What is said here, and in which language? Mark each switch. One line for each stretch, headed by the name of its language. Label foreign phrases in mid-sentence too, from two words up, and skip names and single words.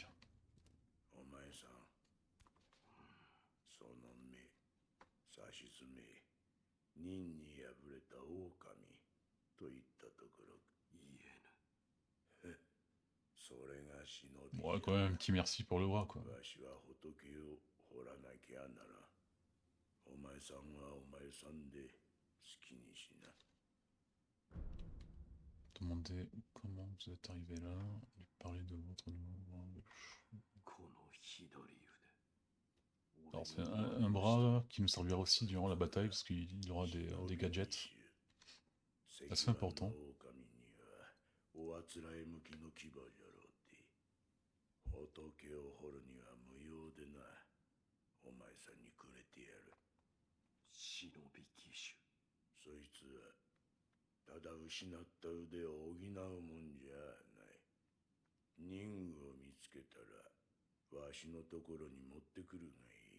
Japanese: お前さんその目さしずめ忍に敗れた狼といったところ言えぬそれが忍び
French: Bon, quand même, un petit merci pour le bras, quoi.
Japanese: わしは仏を掘らなきゃならお前さんはお前さんで好きにしな
French: Demandez comment vous êtes arrivé là, lui parler de votre nouveau bras.
Japanese: この左腕
French: Alors c'est un bras qui nous servira aussi durant la bataille parce qu'il aura des gadgets assez importants.
Japanese: おあつらえ向きの牙じゃろうて仏を掘るには無用でなお前さんにくれてやる忍び義手そいつはただ失った腕を補うもんじゃない任務を見つけたらわしのところに持ってくるがいい。